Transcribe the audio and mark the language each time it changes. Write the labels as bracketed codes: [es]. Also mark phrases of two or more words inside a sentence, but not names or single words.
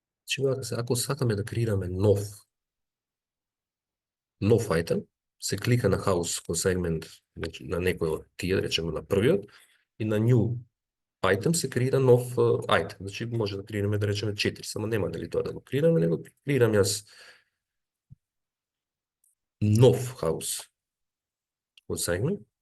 [mk] Значи, ако сакаме да креираме нов айтем, се клика на [en] house segment [mk] на некој од тие, да речеме на првиот, и на [en] new item [mk] се креира нов айтем. Значи може да креираме, да речеме 4, само нема дали тоа да го креираме, него креирам јас нов [en] house segment.